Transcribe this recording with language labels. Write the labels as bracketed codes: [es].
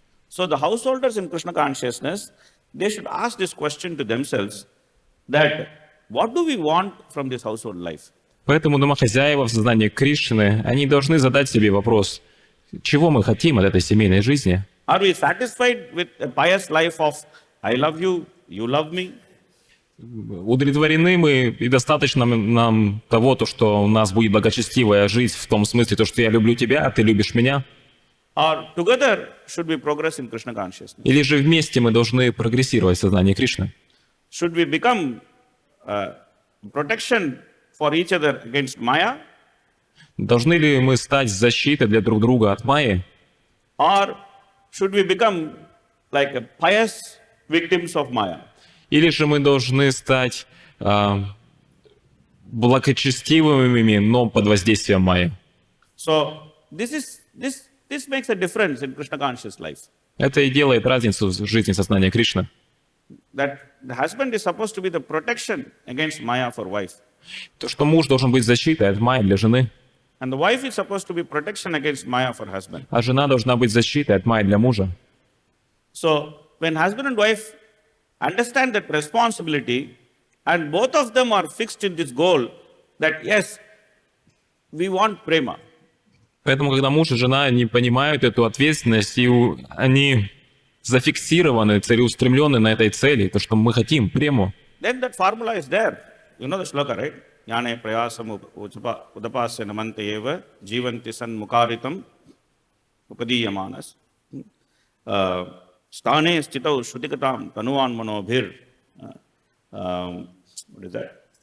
[en] So the householders in Krishna consciousness, they should ask this question to themselves, that what do we want from this household life? [ru] Поэтому домохозяева в сознании Кришны, они должны задать себе вопрос, чего мы хотим от этой семейной жизни? [en] Are we satisfied with a pious life of I love you, you love me? [ru] Удовлетворены мы и достаточно нам того, то, что у нас будет благочестивая жизнь в том смысле, то, что я люблю тебя, а ты любишь меня? [en] Or together should we progress in Krishna consciousness? [ru] Или же вместе мы должны прогрессировать в сознании Кришны? [en] Should we become protection for each other against Maya? [ru] Должны ли мы стать защитой для друг друга от Майи? [en] Or should we become like a pious victims of Maya? [ru] Или же мы должны стать благочестивыми, но под воздействием Майи? [en] So this makes a difference in Krishna conscious life. [ru] Это и делает разницу в жизни сознания Кришны. [en] That the husband is supposed to be the protection against Maya for wife. [ru] То, что муж должен быть защитой от Майи для жены, [en] And the wife is supposed to be protection against Maya for husband. [ru] а жена должна быть защитой от Майи для мужа. [en] So when husband and wife understand that responsibility, and both of them are fixed in this goal, that yes, we want prema. [ru] Поэтому, когда муж и жена не понимают эту ответственность, и они зафиксированы, целеустремлены на этой цели, то, что мы хотим, прему, [en] Then that formula is there. You know the shloka, right? [sa] Jnane prayasam udapasya namante eva jivanti san mukaritam upadiyamanas. Sthane stitau shutikatam tanuan manobhir. [en] What is that?